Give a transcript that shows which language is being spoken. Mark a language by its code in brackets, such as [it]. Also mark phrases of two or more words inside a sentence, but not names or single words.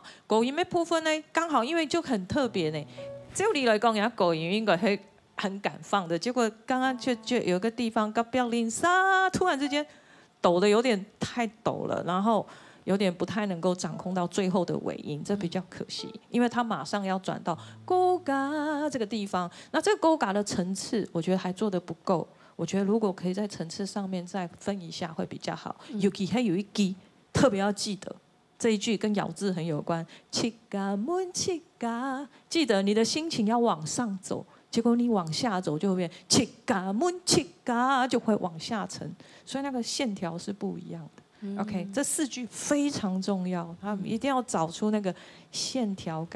[zh] 高音的部分呢，剛好因為就很特別呢。照理來講，人家高音應該係很敢放的，結果剛剛就有個地方，隔壁鄰舍突然之間抖得有點太抖了，然後有點不太能夠掌控到最後的尾音，這比較可惜，因為他馬上要轉到高嘎這個地方，那這個高嘎的層次，我覺得還做得不夠。我覺得如果可以在層次上面再分一下會比較好。尤其還有一句特別要記得，这一句跟咬字很有关，七嘎门七嘎，记得你的心情要往上走，结果你往下走就会变七嘎门七嘎，就会往下沉，所以那个线条是不一样的。OK， 这4句非常重要，他们一定要找出那个线条感。